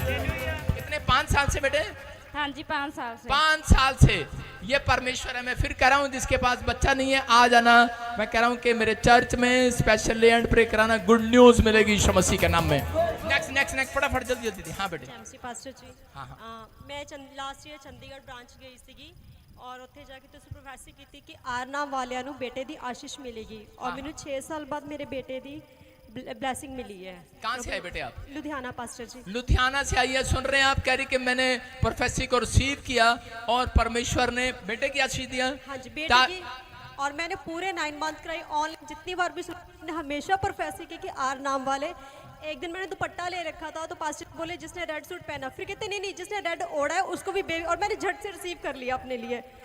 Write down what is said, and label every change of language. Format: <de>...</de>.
<hi>कितने 5 साल से बेटे? हाँ जी 5 साल से। 5 साल से ये परमेश्वर है। मैं फिर कह रहा हूँ जिसके पास बच्चा नहीं है आ जाना। मैं कह रहा हूँ कि मेरे चर्च में स्पेशल लैंड प्रे कराना, गुड न्यूज मिलेगी यीशु मसीह के नाम में। नेक्स्ट नेक्स्ट नेक्स्ट फटाफट जल्दी जल्दी। हाँ बेटे।</hi> <pa>ਜੈਮਸੀ ਪਾਸਟਰ ਜੀ</pa> <hi>हाँ हाँ</hi> <pa>ਮੈਂ ਲਾਸਟ ਈਅਰ ਚੰਡੀਗੜ੍ਹ ਬ੍ਰਾਂਚ ਗਈ ਸੀਗੀ ਔਰ ਉੱਥੇ ਜਾ ਕੇ ਤੁਸੀਂ ਪ੍ਰੋਫੈਸੀ ਕੀਤੀ ਕਿ ਆਰਨਾਮ ਵਾਲਿਆਂ ਨੂੰ ਬੇਟੇ ਦੀ ਆਸ਼ੀਸ਼ ਮਿਲੇਗੀ ਔਰ ਮੈਨੂੰ 6 ਸਾਲ ਬਾਅਦ ਮੇਰੇ ਬੇਟੇ ਦੀ ब्लेसिंग मिली है।</pa> <hi>कहाँ से आए बेटे आप? लुधियाना पास्टर जी। लुधियाना से आई है। सुन रहे हैं आप? कह रही कि मैंने प्रोफेसी को रिसीव किया और परमेश्वर ने बेटे की आशीष दिया। हाँ जी बेटे की, और मैंने पूरे 9 मंथ कराई ऑनलाइन जितनी बार भी हमेशा प्रोफेसी की कि आर नाम वाले एक दिन मैंने दुपट्टा ले रखा था तो पास्टर बोले जिसने रेड सूट पहना, फिर कहते नहीं नहीं जिसने रेड ओढ़ा है उसको भी बेबी, और मैंने झट से रिसीव कर लिया अपने लिए।</hi>